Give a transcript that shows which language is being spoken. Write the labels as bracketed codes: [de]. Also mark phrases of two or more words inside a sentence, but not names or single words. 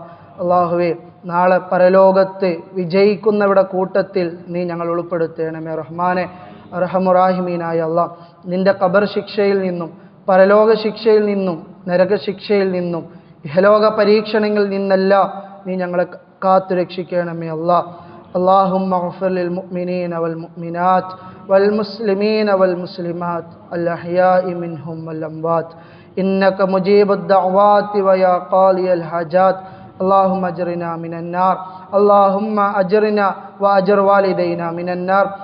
[ml] അല്ലാഹുവേ, നാളെ പരലോകത്ത് വിജയിക്കുന്നവരുടെ കൂട്ടത്തിൽ നീ ഞങ്ങൾ ഉൾപ്പെടുത്തണമേ റഹ്മാനെ. അർഹമുറാഹിമീനായ അല്ലാഹ്, നിൻ്റെ ഖബർ ശിക്ഷയിൽ നിന്നും, പരലോക ശിക്ഷയിൽ നിന്നും, നരകശിക്ഷയിൽ നിന്നും, ഇഹലോക പരീക്ഷണങ്ങളിൽ നിന്നെല്ലാം നീ ഞങ്ങളെ കാത്തുരക്ഷിക്കണമേ അല്ലാഹ്. [ar] اللهم اغفر للمؤمنين والمؤمنات والمسلمين والمسلمات الأحياء منهم والأموات إنك مجيب الدعوات ويا قاضي الحاجات. اللهم أجرنا من النار، اللهم أجرنا وأجر والدينا من النار.